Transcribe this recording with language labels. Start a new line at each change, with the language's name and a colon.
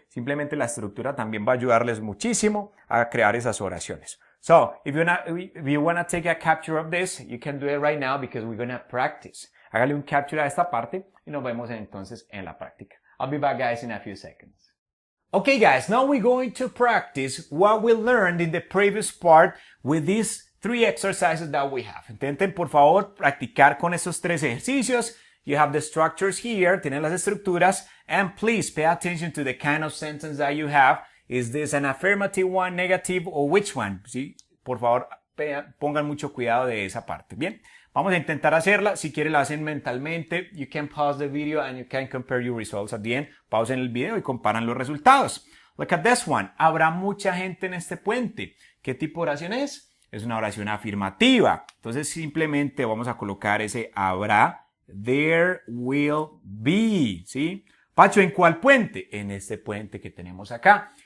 Spanish: Simplemente la estructura también va a ayudarles muchísimo a crear esas oraciones.
English: So, if you wanna take a capture of this, you can do it right now because we're gonna practice.
Spanish: Hágale un capture a esta parte y nos vemos entonces en la práctica.
English: I'll be back, guys, in a few seconds. Okay, guys, now we're going to practice what we learned in the previous part with these 3 exercises that we have.
Spanish: Intenten, por favor, practicar con esos 3 ejercicios.
English: You have the structures here,
Spanish: tienen las estructuras,
English: and please pay attention to the kind of sentence that you have. Is this an affirmative one, negative, or which one?
Spanish: ¿Sí? Por favor, pongan mucho cuidado de esa parte. Bien, vamos a intentar hacerla. Si quieren la hacen mentalmente.
English: You can pause the video and you can compare your results at the end.
Spanish: Pausen el video y comparan los resultados.
English: Look at this one.
Spanish: Habrá mucha gente en este puente. ¿Qué tipo de oración es? Es una oración afirmativa. Entonces simplemente vamos a colocar ese habrá.
English: There will be,
Spanish: ¿sí? Pacho, ¿en cuál puente? En este puente que tenemos acá.